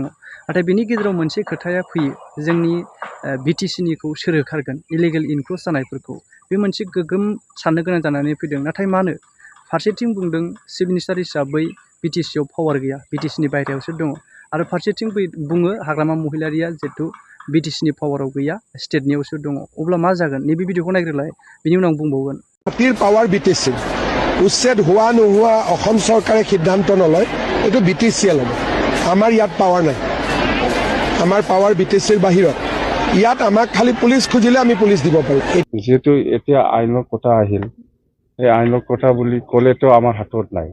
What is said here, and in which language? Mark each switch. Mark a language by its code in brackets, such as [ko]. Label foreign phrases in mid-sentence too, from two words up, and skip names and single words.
[brx] नाथाय बिनि गेजेराव मोनसे खोथाया फैयो जोंनि बिटिसिनिखौ सोर होखारगोन [en] illegal encroachment [brx] जानायफोरखौ बे मोनसे गोगोम साननो गोनां जानानै फैदों। नाथाय मानो फारसेथिं बुंदों [en] chief minister [brx] हिसाबै बिटिसिआव पावार गैया बिटिसिनि बायहेरायावसो दङ आरो फारसेथिं बुङो हाग्रामा महिलारिया जितु बिटिसिनि पावाराव गैया स्टेटनियावसो दङ। अब्ला मा जागोन नैबे भिडिअखौ नायग्रोलाय बिनि उनाव बुंबावगोन। [as] মাটিৰ পাৱাৰ বিটিচি উচ্ছেদ হোৱা নোহোৱা অসম চৰকাৰে সিদ্ধান্ত নলয় এইটো বিটিচিয়ে ল'ব। আমাৰ ইয়াত পাৱাৰ নাই, আমাৰ পাৱাৰ বিটিচিৰ বাহিৰত। ইয়াত আমাক খালি পুলিচ খুজিলে আমি পুলিচ দিব পাৰোঁ। যেহেতু এতিয়া আইনৰ কথা আহিল এই আইনৰ কথা বুলি ক'লেতো আমাৰ হাতত নাই।